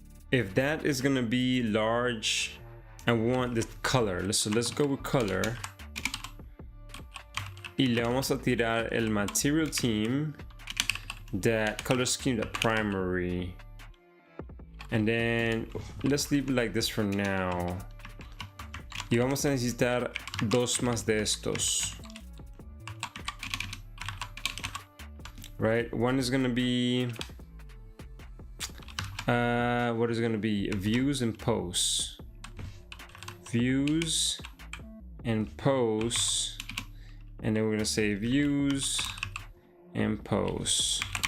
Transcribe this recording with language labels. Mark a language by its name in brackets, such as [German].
[English] If that is gonna be large and we want the color, so let's go with color. [Spanish] Y le vamos a tirar el material team, [English] that color scheme, that primary. And then let's leave it like this for now. [Spanish] Y vamos a necesitar dos más de estos. [English] Right, one is gonna be what is going to be views and posts, and then we're going to say views and posts.